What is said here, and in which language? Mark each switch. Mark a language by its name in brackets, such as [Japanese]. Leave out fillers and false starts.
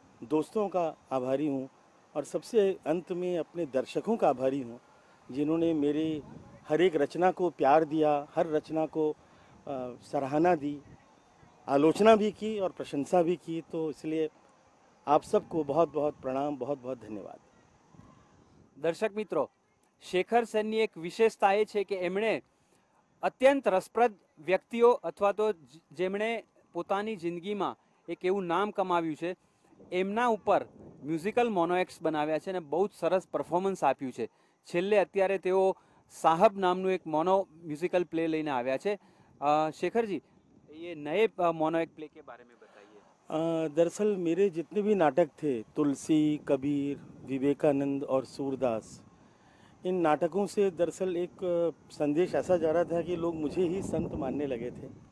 [Hindi] दोस्तों का आभारी हूँ और सबसे अंत में अपने दर्शकों का आभारी हूँ, जिन्होंने मेरी हर एक रचना को प्यार दिया, हर रचना को सराहना दी, आलोचना भी की और प्रशंसा भी की. तो इसलिए आप सबको बहुत बहुत प्रणाम, बहुत बहुत धन्यवाद. [Gujarati] દર્શક મિત્રો, શેખર સેનની એક વિશેષતા એ છે કે એમણે અત્યંત રસપ્રદ વ્યક્તિઓ અથવા તો જેમણે પોતાની જિંદગીમાં એક એવું નામ કમાવ્યું છે એમના ઉપર મ્યુઝિકલ મોનોએક્ટ્સ બનાવ્યા છે અને બહુ જ સરસ પરફોર્મન્સ આપ્યું છે. છેલ્લે અત્યારે તેઓ સાહબ નામનું એક મોનો મ્યુઝિકલ પ્લે લઈને આવ્યા છે. [Hindi] शेखर जी, ये नए मोनोएक्ट प्ले के बारे में बताइए. दरअसल मेरे जितने भी नाटक थे, तुलसी, कबीर, विवेकानंद और सूरदास, इन नाटकों से दरअसल एक संदेश ऐसा जा रहा था कि लोग मुझे ही संत मानने लगे थे.